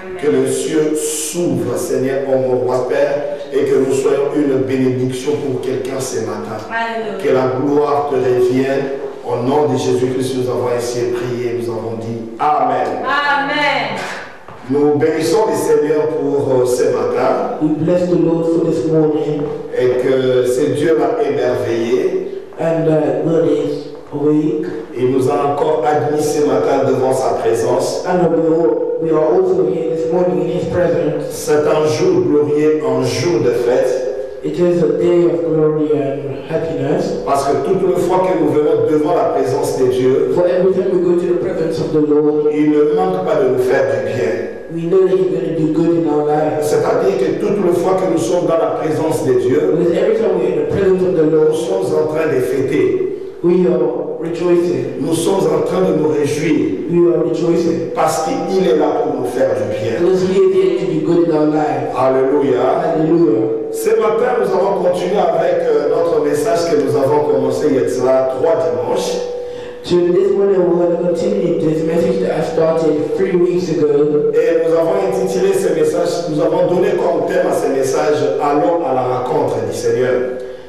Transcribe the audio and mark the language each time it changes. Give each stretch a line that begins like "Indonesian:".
French: Que le ciel s'ouvre, Seigneur, ô mon roi, Père, et que nous soyons une bénédiction pour quelqu'un ce matin. Alléluia. Que la gloire te revienne. Au nom de Jésus-Christ, nous avons ainsi prié, nous avons dit Amen. Amen. Nous bénissons le Seigneur pour ce matin.
English: We bless the Lord for this morning.
French: Et que ce Dieu l'a émerveillé.
English: And God is awake.
French: Il nous a encore admis ce matin devant sa présence.
English: And we are also here this morning in His presence.
French: C'est un jour glorieux, un jour de fête.
English: It is a day of glory and happiness.
French: Parce que toute la fois que nous venons devant la présence de Dieu,
English: for every time we go to the presence of the Lord,
French: il ne manque pas de nous faire du bien.
English: We know that He's going to do good in our lives.
French: C'est-à-dire que toute la fois que nous sommes dans la présence de Dieu,
English: because every time we're in the presence of the Lord,
French: nous sommes en train de fêter.
English: We are rejoicing.
French: Nous sommes en train de nous réjouir.
English: We are rejoicing.
French: Parce qu'il est là pour nous faire du bien.
English: Because He is here to do good in our lives.
French: Alléluia.
English: Hallelujah.
French: Ce matin, nous allons continuer avec notre message que nous avons commencé il y a 3 dimanches.
English: So this morning we're going to continue this message that I started 3 weeks ago.
French: Et nous avons intitulé ce message, nous avons donné comme thème à ce message « Allons à la rencontre du Seigneur ».